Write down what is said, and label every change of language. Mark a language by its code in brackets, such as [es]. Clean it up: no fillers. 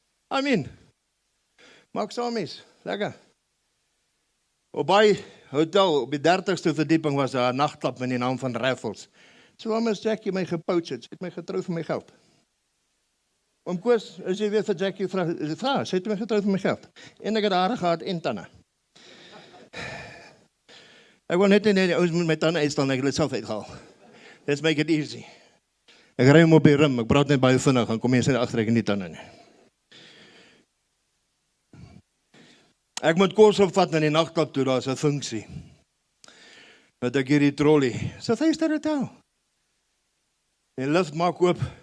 [en] I mean, [af] maak samies, lekker. Op by hotel op die 30ste verdieping was daar 'n nagklub met die naam van Raffles. So waarom is Jackie my gepoach het? Sy het my getrou vir my geld. Oom Koos, as jy weer vir Jackie vra, sy het my getrou vir my geld. En ek het hare gehad en tande. Ek wil net nie ouens met my tande uitstaan, ek het dit self uitgehaal. [en] Let's make it easy. [af] Ek ry hom op die rim, ek praat net baie vinnig, dan kom jy sy agter ek in die tande nie. Ek moet kos opvat na die nagklub toe, daar's 'n funksie. Wat ek hierdie trolley, so 5-ster hotel. Die lift maak oop.